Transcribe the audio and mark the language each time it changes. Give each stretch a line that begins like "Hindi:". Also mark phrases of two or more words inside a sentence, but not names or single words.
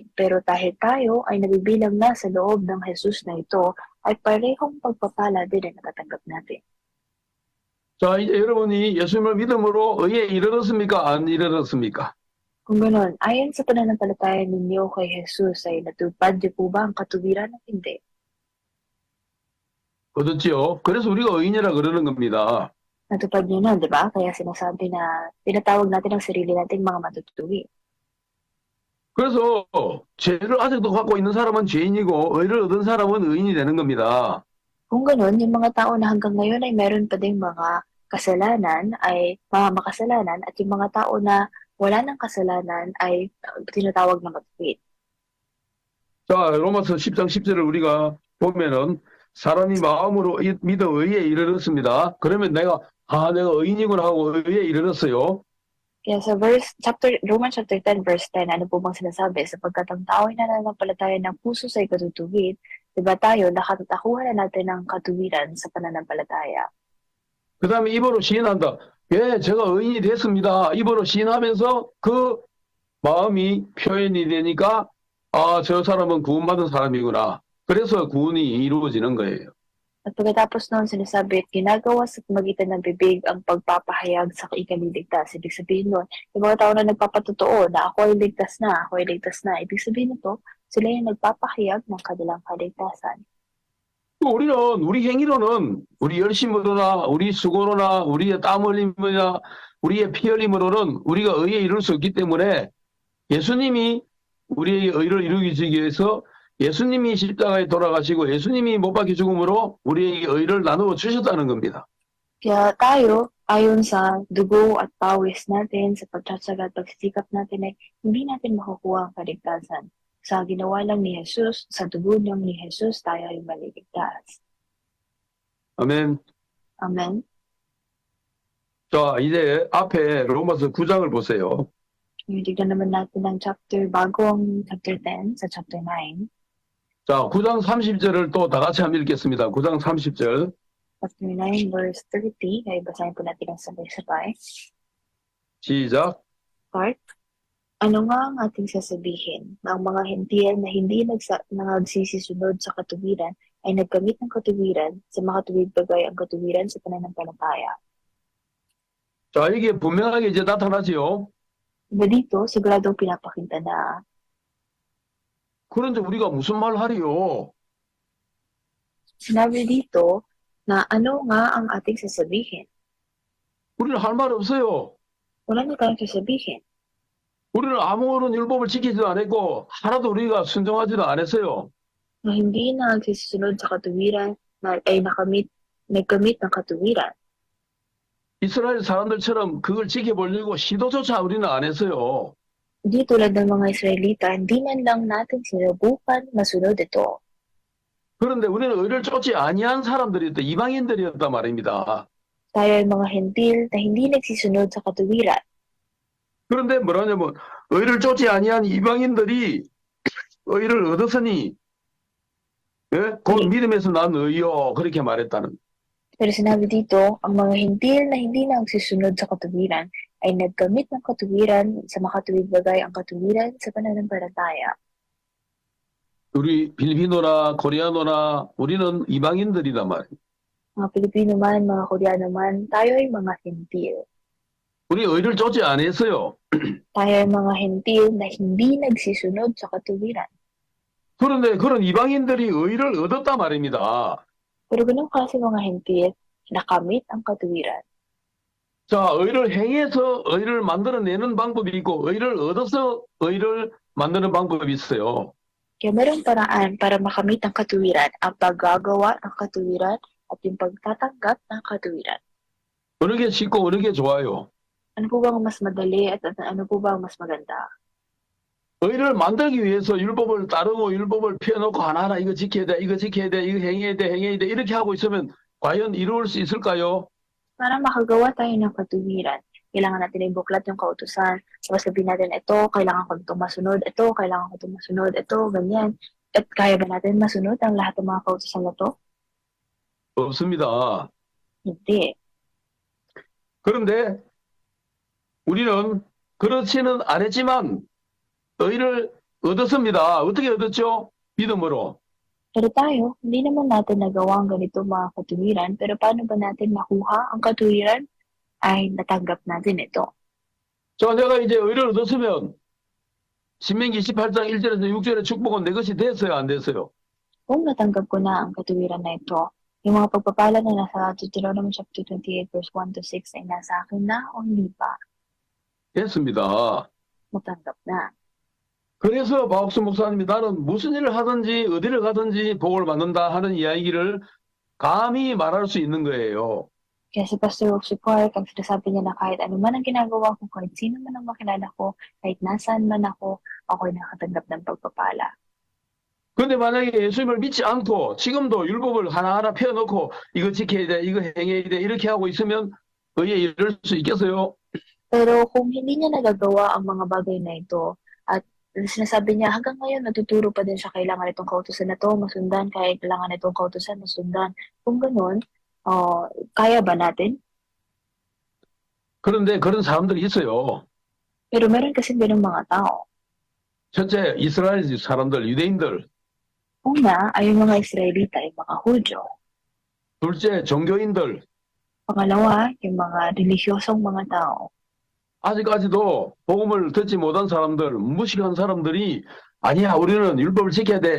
Filipino: Pero dahil tayo ay nabibilang na sa loob ng Jesus na ito, ay parehong pagpapala din ang natatanggap natin.
Korean: 자, 이제 여러분이 예수님을 믿음으로 의에 이르렀습니까? 안 이르렀습니까?
Filipino: Kung gano'n, ayon sa pananampalataya ninyo kay Jesus ay natupad niyo po ba ang katuwiran o hindi?
Korean: 얻었지요? 그래서 우리가 의인이라 그러는 겁니다.
Filipino: Natupad niyo na, di ba? Kaya sinasabi na tinatawag natin ang sarili nating mga matutuwi.
Korean: 그래서 죄를 아직도 갖고 있는 사람은 죄인이고 의를 얻은 사람은 의인이 되는 겁니다.
Filipino: Kung gano'n, yung mga tao na hanggang ngayon ay meron pa ding mga kasalanan ay mga makasalanan at yung mga tao na wala ng kasalanan ay tinatawag na matuwid.
Korean: 자, 로마서 10장 10절을 우리가 보면은 사람이 마음으로 믿어 의에 이르렀습니다. 그러면 내가 의인이구나 하고 의에 이르렀어요.
Filipino: Kaya sa Romans
English: chapter 10 verse 10,
Filipino: ano po bang sinasabi? Sapagkat ang tao ay nananampalataya ng puso sa ikatutuwid, di ba tayo nakatatakuhan na natin ang katuwiran sa pananampalataya?
Korean: 그 다음에 입으로 시인한다. 예, 제가 의인이 됐습니다. 입으로 시인하면서 그 마음이 표현이 되니까 저 사람은 구원받은 사람이구나. 그래서 구원이 이루어지는 거예요.
Filipino: At pagkatapos noon sinasabi at ginagawa sa magitan ng bibig ang pagpapahayag sa ikaliligtas. Ibig sabihin nun, yung mga tao na nagpapatotoo na ako ay ligtas na, ako ay ligtas na. Ibig sabihin nito, sila yung nagpapahayag ng kanilang kaligtasan.
Korean: 우리는 우리 행위로는 우리 열심으로나 우리 수고로나 우리의 땀 흘림이나 우리의 피 흘림으로는 우리가 의에 이룰 수 없기 때문에 예수님이 우리의 의를 이루기 위해서 예수님이 십자가에 돌아가시고 예수님이 못 박혀 죽음으로 우리에게 의를 나누어 주셨다는 겁니다.
Filipino: Kaya tayo, ayon sa dugo at pawis natin, sa pagtsatsaga at pagsisikap natin ay hindi natin makukuha ang kaligtasan. Sa ginawa lang ni Jesus, sa dugo niyang ni Jesus, tayo ay maliligtas.
Korean: 아멘.
Filipino: Amen.
Korean: 자, 이제 앞에 로마서 9장을 보세요.
Filipino: Ngayon, tignan naman natin ang bago ang chapter 10, sa chapter 9.
Korean: 자, 9장 30절을 또 다 같이 한번 읽겠습니다. 9장 30절.
English: Chapter 9, verse 30.
Filipino: Kaya basahin po natin ang sabay-sabay.
Korean: 시작.
English: Part.
Filipino: Ano nga ang ating sasabihin? Na ang mga Hentil na hindi nagsisisunod sa katuwiran ay nagkamit ng katuwiran sa makatuwid bagay ang katuwiran sa pananampalataya.
Korean: 자, 이게 분명하게 이제 나타나지요.
Filipino: Diba dito, siguradong pinapakita na
Korean: 그런데 우리가 무슨 말 하리요?
Filipino: sinabi dito na ano nga ang ating sasabihin.
Korean: 우리는 할 말 없어요.
Filipino: Wala na tayong sasabihin.
Korean: 우리는 아무런 율법을 지키지도 않았고 하나도 우리가 순종하지도 않았어요.
Filipino: Na hindi nagsisisunod sa katuwiran na ay nagkamit ng katuwiran.
Korean: 이스라엘 사람들처럼 그걸 지켜보려고 시도조차 우리는 안 했어요.
Filipino: Di tulad ng mga Israelita, hindi man lang natin sinubukan masunod ito.
Korean: 그런데 우리는 의를 쫓지 아니한 사람들이었다. 이방인들이었단 말입니다.
Filipino: Tayo ay mga Hentil na hindi nagsisunod sa katuwiran.
Korean: 그런데 뭐라냐면 의를 쫓지 아니한 이방인들이 의를 얻었으니 곧 믿음에서 난 의요 그렇게 말했다는.
Filipino: Pero sinabi dito, ang mga Hentil na hindi nagsisunod sa katuwiran ay nagkamit ng katuwiran sa makatuwid bagay ang katuwiran sa pananampalataya.
Korean: 우리 필리핀노나 코리아노나 우리는 이방인들이란 말이에요.
Filipino: Mga Pilipino man, mga Koreano man, tayo ay mga Hentil.
Korean: 우리 의를 쫓지 않았어요.
Filipino: Tayo ay mga Hentil na hindi nagsisunod sa katuwiran.
Korean: 그런데 그런 이방인들이 의를 얻었단 말입니다.
Filipino: Pero ganun kasi mga Hentil, nakamit ang katuwiran.
Korean: 자, 의를 행해서 의를 만들어내는 방법이 있고 의를 얻어서 의를 만드는 방법이 있어요.
Filipino: Kaya mayroong paraan para makamit ang katuwiran, ang paggagawa ng katuwiran at yung pagtatanggap ng katuwiran.
Korean: 어느 게 쉽고 어느 게 좋아요?
Filipino: Ano po ba ang mas madali at ano po ba ang mas maganda?
Korean: 의를 만들기 위해서 율법을 따르고 율법을 펴놓고 하나하나 이거 지켜야 돼, 이거 지켜야 돼, 이거 행해야 돼, 행해야 돼 이렇게 하고 있으면 과연 이루어질 수 있을까요?
Filipino: Para makagawa tayo ng katuwiran, kailangan natin ibuklat yung kautusan. Tapos sabihin natin, ito, kailangan ko itong masunod, ito, kailangan ko itong masunod, ito, ganyan. At kaya ba natin masunod ang lahat ng mga kautusan na to?
Korean: 없습니다.
Filipino: Hindi.
Korean: 그런데 우리는 그렇지는 않았지만 의를 얻었습니다. 어떻게 얻었죠? 믿음으로.
Filipino: Pero tayo, hindi naman natin nagawa ang ganito mga katuwiran, pero paano ba natin makuha ang katuwiran? Ay natanggap natin ito.
Korean: 자, 내가 이제 의를 얻었으면 신명기 28장 1절에서 6절의 축복은 내 것이 됐어요, 안 됐어요?
Filipino: Kung natanggap ko na ang katuwiran na ito, yung mga pagpapala na nasa
English: Deuteronomy chapter 28 verse 1 to 6
Filipino: ay nasa akin na o hindi pa?
Korean: 됐습니다.
Filipino: Natanggap na.
Korean: 그래서 박옥수 목사님이 나는 무슨 일을 하든지 어디를 가든지 복을 받는다 하는 이야기를 감히 말할 수 있는 거예요.
Filipino: Kaya si Pastor Roxy Park, ang sinasabi niya na kahit ano man ang ginagawa ko, kahit sino man ang makilala ko, kahit nasaan man ako, ako'y nakatanggap ng pagpapala.
Korean: 근데 만약에 예수님을 믿지 않고 지금도 율법을 하나하나 펴놓고 이거 지켜야 돼, 이거 행해야 돼, 이렇게 하고 있으면 의에 이를 수 있겠어요?
Filipino: Pero kung hindi niya nagagawa ang mga bagay na ito, at sinasabi niya hanggang ngayon natuturo pa din siya kailangan itong kautusan na to masundan, kaya kailangan itong kautusan masundan. Kung ganun, kaya ba natin?
Korean: 그런데 그런 사람들이 있어요.
Filipino: Pero meron kasi ganung mga tao.
Korean: 첫째, 이스라엘 사람들, 유대인들.
Filipino: Una ay yung mga Israelita, yung mga Hudyo.
Korean: 둘째, 종교인들.
Filipino: Pangalawa, yung mga relihiosong mga tao.
Korean: 아직까지도 복음을 듣지 못한 사람들, 무식한 사람들이 아니야, 우리는 율법을 지켜야 돼.